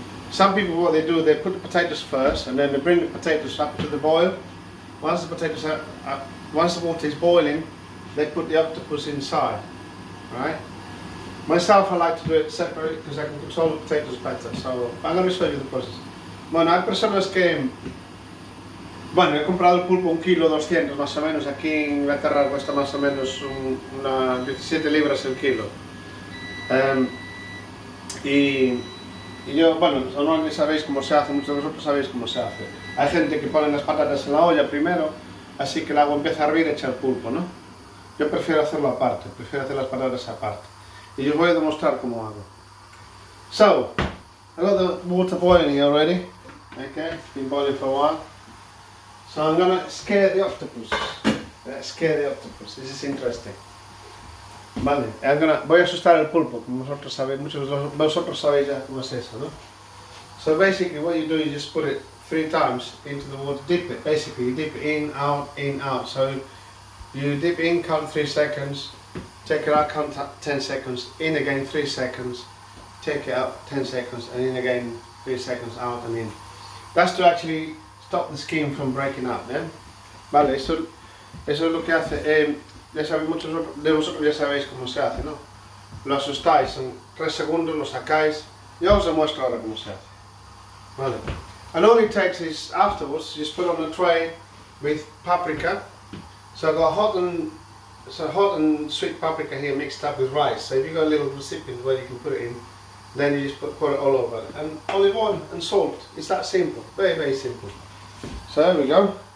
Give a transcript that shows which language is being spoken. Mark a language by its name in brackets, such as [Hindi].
[English] Some people, what they do, they put the potatoes first and then they bring the potatoes up to the boil. Once the potatoes once the water is boiling, they put the octopus inside, right? Myself, I like to do it separate because I can control the potatoes better, so I'm going to show you the process. [Spanish] Bueno, hay personas que... Bueno, he comprado el pulpo 1 kilo 200 más o menos, aquí en Inglaterra cuesta más o menos unas 17 libras el kilo. Y yo, bueno, normalmente sabéis cómo se hace, muchos de vosotros sabéis cómo se hace. Hay gente que pone las patatas en la olla primero, así que el agua empieza a hervir y echa el pulpo, ¿no? Yo prefiero hacerlo aparte, prefiero hacer las patatas aparte. Y os voy a demostrar cómo hago. [English] So, I got the water boiling here already. Okay, it's been boiling for a while. So I'm gonna scare the octopus. Scare the octopus. This is interesting. [Spanish] Vale, voy a asustar el pulpo, como vosotros sabéis, muchos de vosotros sabéis ya cómo es eso, ¿no? [English] So basically what you do, you just put it 3 times into the water, dip it, basically you dip it in, out. So you dip in, count 3 seconds, take it out, count 10 seconds, in again 3 seconds, take it out 10 seconds, and in again 3 seconds, out and in. That's to actually stop the skin from breaking up, ¿eh? [Spanish] Vale, eso es lo que hace, ya sabéis, muchos de vosotros ya sabéis cómo se hace, ¿no? Lo asustáis, en 3 segundos lo sacáis, yo os muestro ahora cómo se hace. Vale. [English] And all it takes is, afterwards, just put on a tray with paprika. So I've got hot and sweet paprika here mixed up with rice. So if you've got a little recipient where you can put it in, then you just pour it all over. And olive oil and salt. It's that simple. Very, very simple. So there we go.